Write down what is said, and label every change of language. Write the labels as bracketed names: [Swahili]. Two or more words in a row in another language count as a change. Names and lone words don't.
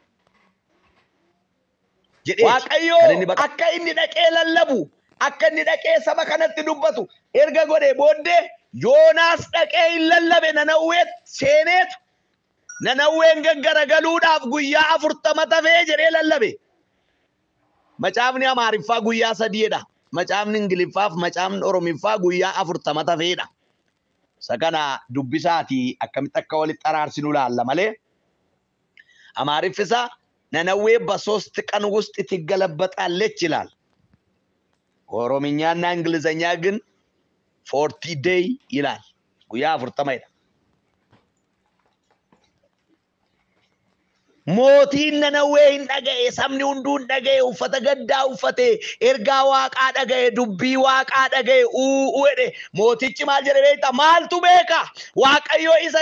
[Oromo] jedhee Waaqayyo akka inni dhaqee lallabu akka inni dhaqee saba kanatti dubbatu erga godhee booddee Yoonaas dhaqee hin lallabe Nanawwee seeneetu Nanawween gaggaragaluudhaaf guyyaa 40 tafee jedhee lallabe. Macaafni Amaariffaa guyyaa 3dha. Macaafni Ingiliffaaf macaafni Oromiffaa guyyaa 40 tafeedha. Isa kana dubbisaati akkamitti akka walitti araarsinu laalla malee Amaariffisa Nanawwee [Amharic] በሶስት ቀን ውስጥ ትገለበጣለች ይላል። ኦሮምኛና እንግሊዘኛ ግን 40 day ይላል። ጉያ 40 ይላል። [Oromo] mootiin Nanawwee hin dhaga'e sabni hunduu hin dhaga'e uffata gaddaa uffate ergaa waaqaa dhaga'e dubbii waaqaa dhaga'e jedhe mootichi maal jedhe beekta maaltu beeka Waaqayyo isa